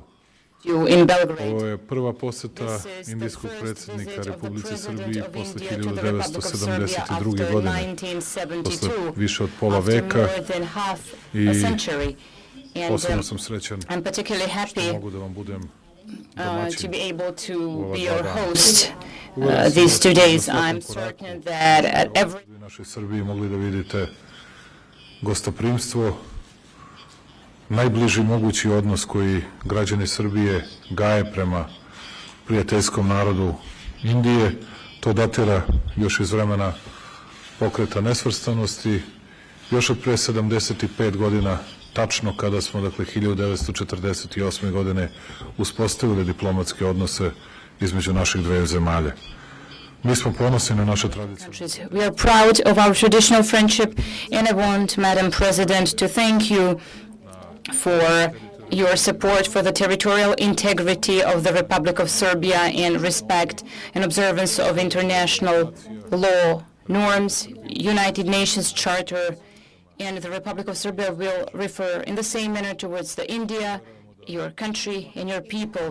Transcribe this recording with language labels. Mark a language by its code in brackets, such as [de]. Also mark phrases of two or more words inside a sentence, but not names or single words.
[sr] Ovo je prva poseta indijskog predsjednika Republike Srbije posle 1972. godine, posle više od pola veka, i posebno sam srećan što mogu da vam budem [en] to be able to be your host these 2 days. I'm certain that at every [sr] u našoj Srbiji mogli da vidite gostoprimstvo, najbliži mogući odnos koji građani Srbije gaje prema prijateljskom narodu Indije. To datira još iz vremena pokreta nesvrstanosti, još od pre 75 godina, tačno kada smo, 1948. godine, uspostavili diplomatske odnose između naših dveju zemalja. Mi smo ponosni na našu tradiciju. [en] We are proud of our traditional friendship, and I want, Madam President, to thank you for your support for the territorial integrity of the Republic of Serbia and respect and observance of international law, norms, United Nations Charter, and the Republic of Serbia will refer in the same manner towards the India, your country, and your people.